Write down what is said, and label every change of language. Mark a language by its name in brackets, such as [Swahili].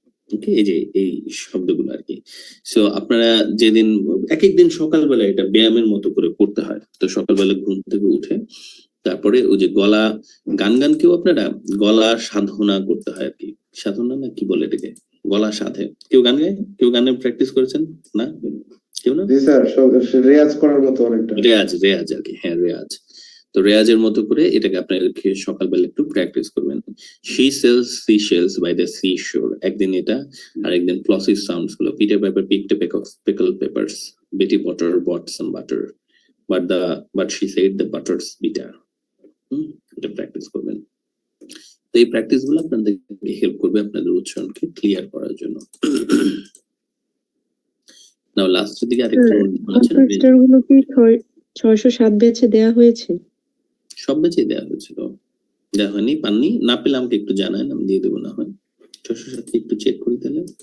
[Bangla] ওকে, এই যে এই শব্দগুলো আর কি। সো আপনারা যেদিন এক একদিন সকালবেলা এটা ব্যায়ামের মতো করে করতে হয়, তো সকালবেলা ঘুম থেকে উঠে তারপরে ওই যে গলা গান কেউ আপনারা গলা সাধনা করতে হয় আর কি, সাধনা না কি বলে এটাকে, গলা সাধে। কেউ গান গায়, কেউ গানের প্র্যাকটিস করেছেন না? কেউ না? জি স্যার, রেয়াজ করার মতো অনেকটা। রেয়াজ আর কি, হ্যাঁ রেয়াজ। তো রেয়াজের মতো করে এটাকে আপনাদেরকে সকালবেলা একটু প্র্যাকটিস করবেন। [English] She sells seashells by the seashore, [Bangla] একদিন এটা, আর একদিন প্লসিভ সাউন্ডস গুলো, [English] Peter Piper picked a peck of pickled peppers, Betty Potter bought some butter, but she said the butter's bitter। [Bangla] এটা প্র্যাকটিস করবেন। তো এই প্র্যাকটিস গুলো আপনাদেরকে হেল্প করবে আপনাদের উচ্চারণকে ক্লিয়ার করার জন্য। নাও লাস্টের দিকে আরেকটু বলেছেন, গুলো কি 607 ব্যাচে দেয়া হয়েছে? সব ব্যাচে দেওয়া হয়েছিল, দেওয়া হয়নি, পাননি, না পেলে আমাকে একটু জানান, আমি দিয়ে দেবো। না হয় 607 একটু চেক করি তাহলে।